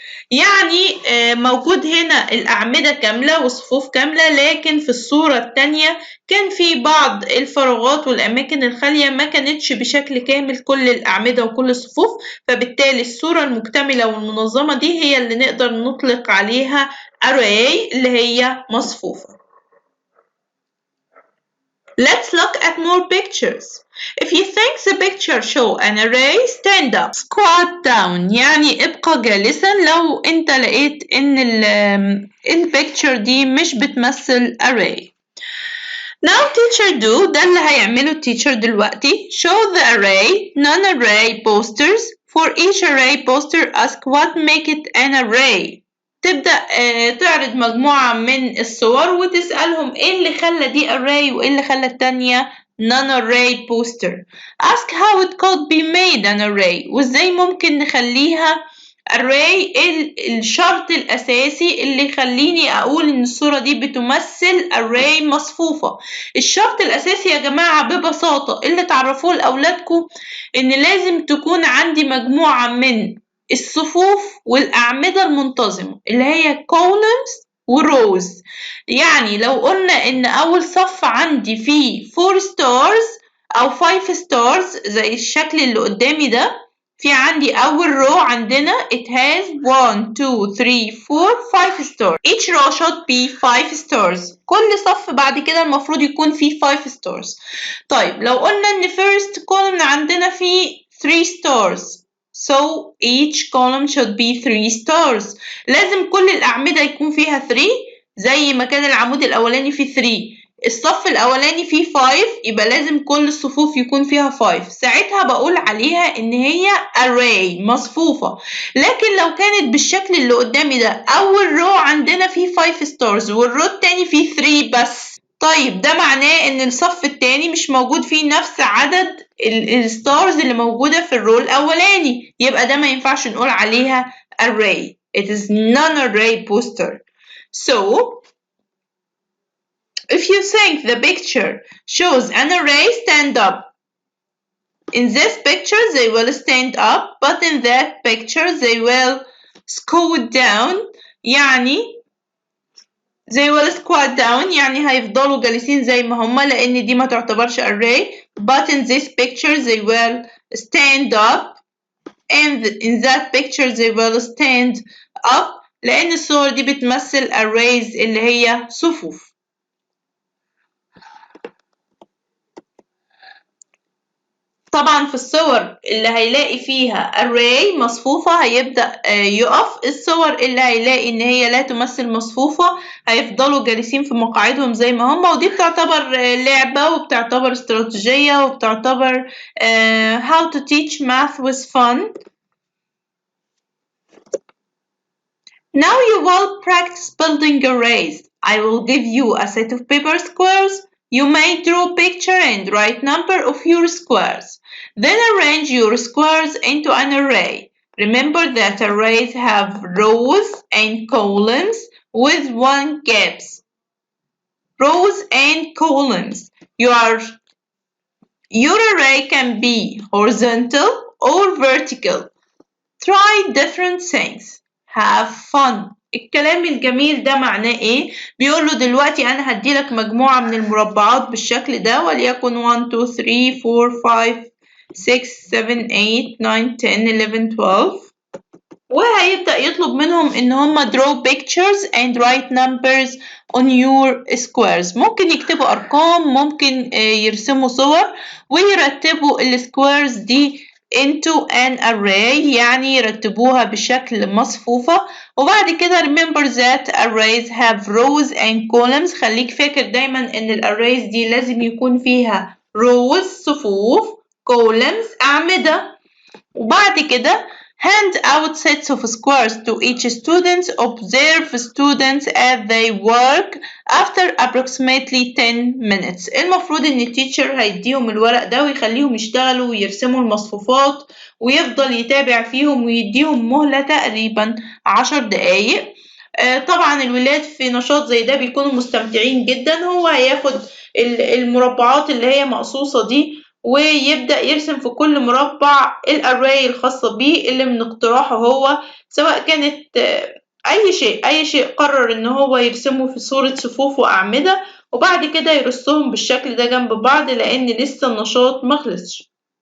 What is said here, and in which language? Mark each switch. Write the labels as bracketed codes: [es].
[ar] يعني موجود هنا الأعمدة كاملة وصفوف كاملة، لكن في الصورة التانية كان في بعض الفراغات والأماكن الخالية ما كانتش بشكل كامل كل الأعمدة وكل الصفوف، فبالتالي الصورة المكتملة والمنظمة دي هي اللي نقدر نطلق عليها array اللي هي مصفوفة. [en] Let's look at more pictures. If you think the picture show an array, stand up. Squat down [ar] يعني ابقى جالسا لو انت لقيت ان البيكتشر دي مش بتمثل array. [en] Now teacher do [ar] ده اللي هيعمله teacher دلوقتي. [en] Show the array, non-array posters. For each array poster ask what make it an array. [ar] تبدأ تعرض مجموعة من الصور وتسألهم ايه اللي خلى دي array وايه اللي خلى التانية non-array poster. [en] Ask how it could be made an array [ar] وازاي ممكن نخليها [en] array. [ar] الشرط الأساسي اللي يخليني أقول إن الصورة دي بتمثل array مصفوفة. الشرط الأساسي يا جماعة ببساطة اللي تعرفوه لأولادكم إن لازم تكون عندي مجموعة من الصفوف والأعمدة المنتظمة اللي هي columns وrows. يعني لو قلنا إن أول صف عندي فيه 4 stars أو 5 stars زي الشكل اللي قدامي ده، في عندي أول row عندنا [en] it has 1 2 3 4 5 stars. [ar] Each row should be 5 stars. كل صف بعد كده المفروض يكون فيه 5 stars. طيب لو قلنا إن first column عندنا فيه 3 stars. So each column should be 3 stars. لازم كل الأعمدة يكون فيها 3 زي ما كان العمود الأولاني فيه 3. الصف الأولاني فيه 5 يبقى لازم كل الصفوف يكون فيها 5. ساعتها بقول عليها إن هي array مصفوفة. لكن لو كانت بالشكل اللي قدامي ده أول رو عندنا فيه 5 stars والرو التاني فيه 3 بس، طيب ده معناه إن الصف التاني مش موجود فيه نفس عدد الستارز اللي موجودة في الرو الأولاني، يبقى ده ما ينفعش نقول عليها array. [en] It is non-array poster. So if you think the picture shows an array, stand up. In this picture they will stand up, but in that picture they will squat down. [ar] يعني [en] they will squat down [ar] يعني هيفضلوا جالسين زي ما هما لأن دي ما تعتبرش array. [en] But in this picture they will stand up, and in that picture they will stand up [ar] لأن الصور دي بتمثل arrays اللي هي صفوف. طبعا في الصور اللي هيلاقي فيها array مصفوفة هيبدأ يقف. الصور اللي هيلاقي إن هي لا تمثل مصفوفة هيفضلوا جالسين في مقاعدهم زي ما هم، ودي بتعتبر لعبة وبتعتبر استراتيجية وبتعتبر [en] how to teach math with fun. Now you will practice building arrays. I will give you a set of paper squares. You may draw picture and write number of your squares. Then arrange your squares into an array. Remember that arrays have rows and columns with 1 gaps. Rows and columns. Your array can be horizontal or vertical. Try different things. Have fun. [ar] الكلام الجميل ده معناه ايه؟ بيقول له دلوقتي انا هديلك مجموعة من المربعات بالشكل ده وليكن 1 2 3 4 5 6 7 8 9 10 11 12. وهيبدأ يطلب منهم إن هم [en] draw pictures and write numbers on your squares. [ar] ممكن يكتبوا أرقام، ممكن يرسموا صور ويرتبوا السكويرز دي [en] into an array، [ar] يعني يرتبوها بشكل مصفوفة. وبعد كده [en] remember that arrays have rows and columns. [ar] خليك فاكر دايما إن الarrays دي لازم يكون فيها rows صفوف، columns أعمدة. وبعد كده [en] hand out sets of squares to each student. Observe students as they work after approximately 10 minutes. [ar] المفروض ان التيتشر هيديهم الورق ده ويخليهم يشتغلوا ويرسموا المصفوفات ويفضل يتابع فيهم ويديهم مهلة تقريبا 10 دقايق. طبعا الولاد في نشاط زي ده بيكونوا مستمتعين جدا. هو هياخد المربعات اللي هي مقصوصة دي ويبدأ يرسم في كل مربع الأراي الخاصة بيه اللي من اقتراحه هو، سواء كانت أي شيء قرر إن هو يرسمه في صورة صفوف وأعمدة، وبعد كده يرصهم بالشكل ده جنب بعض لأن لسه النشاط مخلصش.